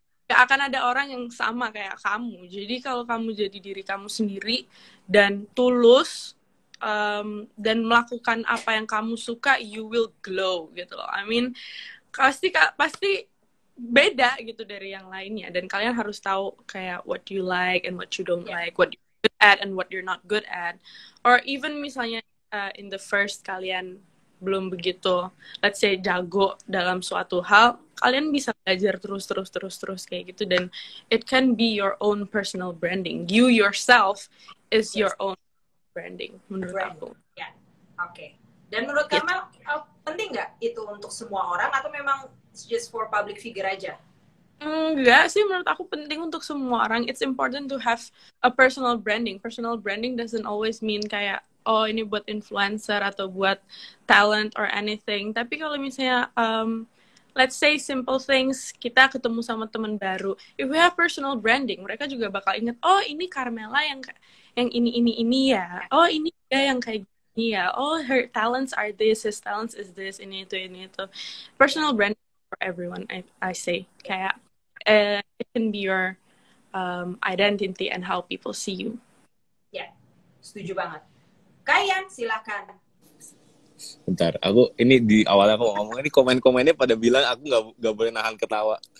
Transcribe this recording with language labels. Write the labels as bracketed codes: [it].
[id] gak akan ada orang yang sama kayak kamu. Jadi kalau kamu jadi diri kamu sendiri dan tulus dan melakukan apa yang kamu suka, [en] you will glow [id] gitu loh. [en] I mean, [id] pasti beda gitu dari yang lainnya. Dan kalian harus tahu kayak [en] what you like and what you don't like, what you're good at and what you're not good at. Or even [id] misalnya [en] in the first [id] kalian belum begitu, [en] let's say [id] jago dalam suatu hal, kalian bisa belajar terus kayak gitu, dan [en] it can be your own personal branding. You yourself is your own branding [id] menurut aku. Ya, oke. Dan menurut Kamel, penting nggak itu untuk semua orang atau memang [en] just for public figure [id] aja? Enggak sih, menurut aku penting untuk semua orang. [en] It's important to have a personal branding. Personal branding doesn't always mean [id] kayak oh ini buat influencer atau buat talent [en] or anything. [id] Tapi kalau misalnya [en] let's say simple things, [id] kita ketemu sama teman baru, [en] if we have personal branding, [id] mereka juga bakal inget, oh ini Carmela yang ini ya, oh ini dia yang kayak gini ya, oh [en] her talents are this, his talents is this, [id] ini itu. [en] Personal branding for everyone, I say, [id] kayak [en] it can be your identity and how people see you. [id] Ya, setuju banget. Kayan, silakan. Bentar, aku ini di awalnya aku ngomong ini komen-komennya pada bilang aku nggak boleh nahan ketawa.